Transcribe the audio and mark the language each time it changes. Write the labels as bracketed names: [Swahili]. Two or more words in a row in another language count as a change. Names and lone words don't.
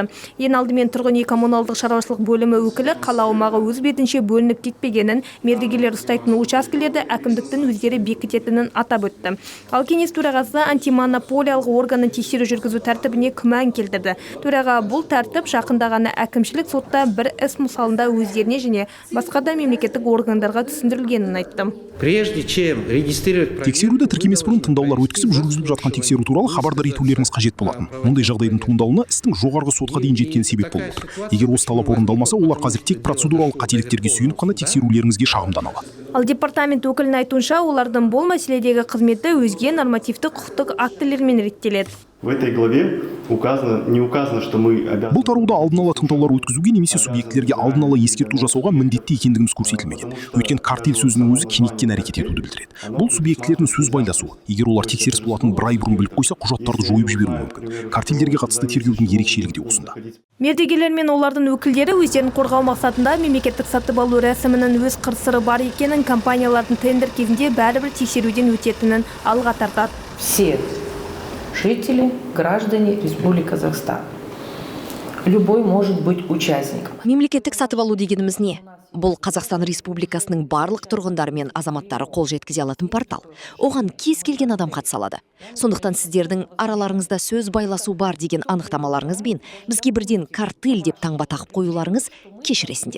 [Kazakh] Ең алдымен тұрғын үй коммуналдық шаруашылық бөлімі өкілі қала аумағы өз бетінше бөлініп кетпегенін, мердігелер ұстайтын учаскелерді әкімдіктің өздері бекітетінін атап өтті. Ал кеңес төрағасы антимонополиялық органның тексеру жүргізу тәртібіне күмән келтірді. Төраға бұл тәртіп жақында ғана әкімшілік сотта бір іс мысалында өздеріне және басқа да мемлекеттік органдарға түсіндірілгенін айтты. [Russian] Прежде чем регистрировать [Kazakh] Тексеруді тіркемес бұрын тыңдаулар өткізіп, жүргізіліп жатқан тексеру туралы хабардар етулеріңіз қажет болатын. Мұндай жағдайдың туындауына істің жоғарғы сотқа дейін жеткен себеп болып отыр. Егер осы талап орындалмаса, олар қазір тек процедуралық қателіктерге сүйеніп қана тексерулеріңізге шағымдана алады. Ал департамент өкілінің айтуынша, олардың бұл мәселедегі қызметі өзге нормативтік құқықтық актілермен реттеледі. [Russian] В этой главе не указано, что мы обязаны. [Kazakh] Бұл тарауда алдын ала тыңдаулар өткізуге немесе субъектілерге алдын ала ескерту жасауға міндетті екендігіміз көрсетілмеген. Өйткені картель сөзінің өзі кенеттен әрекет етуді білдіреді. Бұл субъектілердің сөз байласуы. Егер олар тексеріс болатын бір ай бұрын біліп қойса, құжаттарды жойып жіберуі мүмкін. Картельдерге қатысты тергеудің ерекшелігі де осында. Мердігелер мен олардың өкілдері өздерін қорғау мақсатында мемлекеттік сатып алу рәсімінің өз қыр-сыры бар екенін, компаниялардың тендер кезінде бәрібір тексеруден өтетінін алға тартады. [Russian] Все жители, граждане Республики Казахстан. Любой может быть участником. [Kazakh] Мемлекеттік сатып алу дегеніміз не? Бұл Қазақстан Республикасының барлық тұрғындары мен азаматтары қол жеткізе алатын портал. Оған кез келген адам қатыса алады. Сондықтан сіздердің араларыңызда сөз байласу бар деген анықтамаларыңыз бен бізге бірден картель деп таңба тағып қоюларыңыз кешіресіңдер.